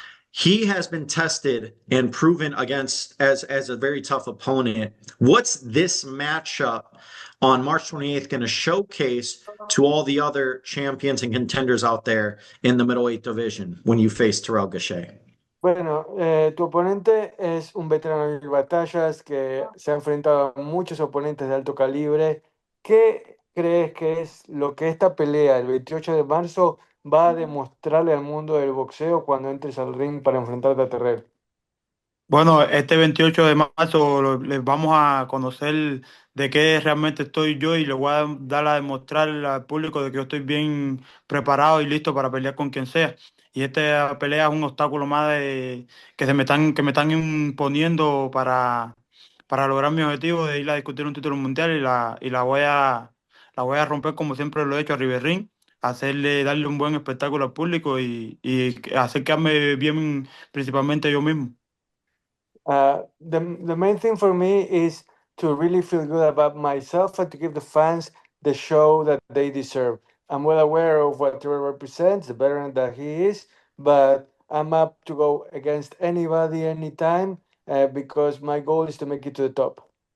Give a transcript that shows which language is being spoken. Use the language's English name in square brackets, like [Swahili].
[English] He has been tested and proven against as a very tough opponent. What's this matchup on March 28th going to showcase to all the other champions and contenders out there in the middleweight division when you face Terrell Gausha? [Spanish] Bueno, tu oponente es un veterano de mil batallas que se ha enfrentado a muchos oponentes de alto calibre. ¿Qué crees que es lo que esta pelea el 28 de marzo va a demostrarle al mundo del boxeo cuando entres al ring para enfrentarte a Terrell? Bueno, este 28 de marzo les vamos a conocer de qué realmente estoy yo y les voy a dar a demostrar al público de que yo estoy bien preparado y listo para pelear con quien sea. Y esta pelea es un obstáculo más que me están imponiendo para lograr mi objetivo de ir a discutir un título mundial y la voy a romper como siempre lo he hecho a Riverrín, darle un buen espectáculo al público y hacer quedarme bien principalmente yo mismo. [English] The main thing for me is to really feel good about myself and to give the fans the show that they deserve. I'm well aware of what Terrell represents, the veteran that he is, but I'm up to go against anybody, anytime, because my goal is to make it to the top.